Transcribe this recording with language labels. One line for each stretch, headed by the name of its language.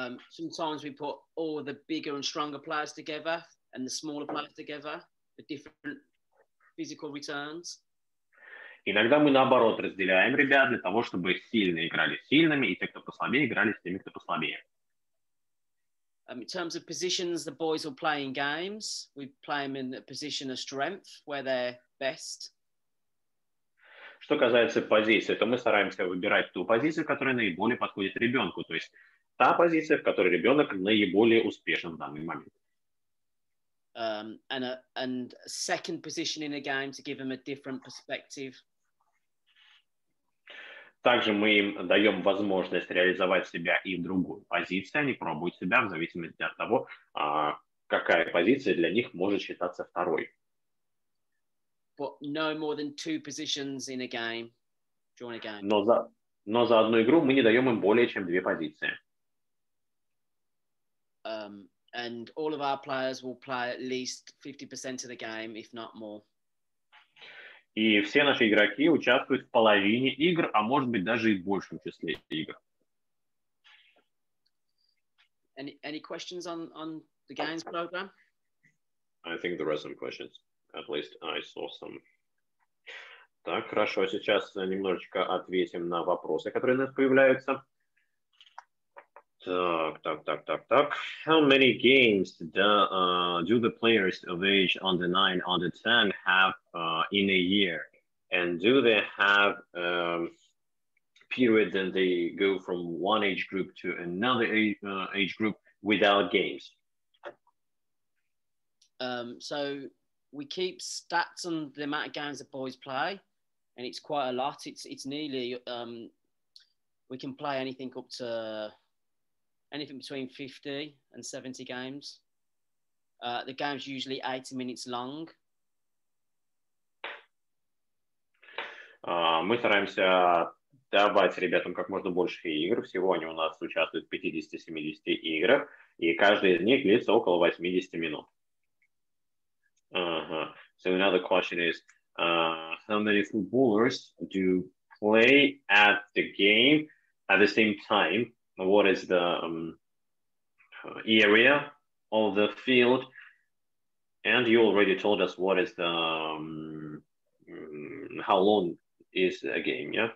English: Sometimes we put all the bigger and stronger players together and the smaller players together for different physical returns.
Russian: Иногда мы, наоборот, разделяем ребят для того, чтобы сильные играли с сильными, и те, кто послабее, играли с теми, кто послабее.
English: In terms of positions, the boys will play in games. We play them in a position of strength, where they're best.
Russian: Что касается позиции, то мы стараемся выбирать ту позицию, которая наиболее подходит ребенку. То есть та позиция, в которой ребенок наиболее успешен в данный момент.
English: And a second position in a game to give them a different perspective.
Russian: Также мы им даем возможность реализовать себя и в другой позиции. Они пробуют себя в зависимости от того, какая позиция для них может считаться второй.
English: But no more than 2 positions in a game during a game.
Russian: Но за одну игру мы не даем им более чем 2 позиции.
English: And all of our players will play at least 50% of the game, if not more.
Russian: И все наши игроки участвуют в половине игр, а может быть даже и в большем числе игр.
English: Any questions on the games program? I think there are some questions. At least I saw some.
Russian: Так, хорошо. Сейчас немножечко ответим на вопросы, которые у нас появляются. Так.
English: How many games do the players of age under 9, under 10 have in a year? And do they have period that they go from one age group to another age group without games? So we keep stats on the amount of games the boys play, and it's quite a lot. It's nearly we can play anything up to anything between 50 and 70 games. The game's usually 80 minutes long.
Russian: Мы стараемся давать ребятам как можно больше игр. Всего они у нас участвуют в 50-70 играх, и каждая из них длится около 80 минут.
English: So another question is, how many footballers do play at the game at the same time? What is the area of the field? And you already told us what is the how long is a game, yeah?